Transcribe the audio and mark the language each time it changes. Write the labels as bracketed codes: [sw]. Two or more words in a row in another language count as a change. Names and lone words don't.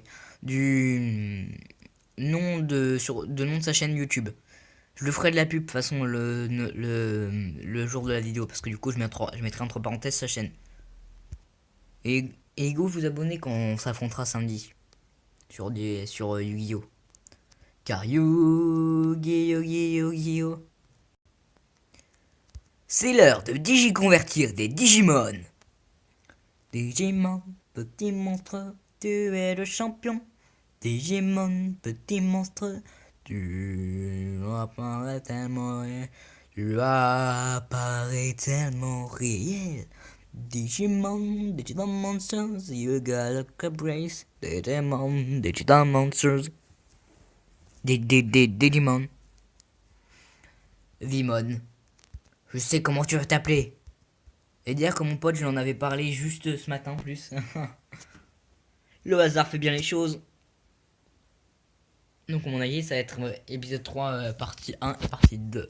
[fr] Du nom de sa chaîne YouTube. Je le ferai de la pub de toute façon le jour de la vidéo. Parce que du coup, je mettrai entre parenthèses sa chaîne. Et go vous abonner quand on s'affrontera samedi. Sur Yu-Gi-Oh! Car Yu-Gi-Oh! Yu-Gi-Oh! C'est l'heure de digiconvertir des Digimon. Digimon, petit monstre, tu es le champion. Digimon, petit monstre, tu apparais tellement réel. Tu apparais tellement réel. [en] Digimon, Digital Monsters, you got a brace. Digimon, Digital Monsters. [fr] Digimon. Vimon. Je sais comment tu vas t'appeler. Et dire que mon pote, je lui en avais parlé juste ce matin en plus. Le hasard fait bien les choses. Donc, à mon avis, ça va être épisode 3, partie 1 et partie 2.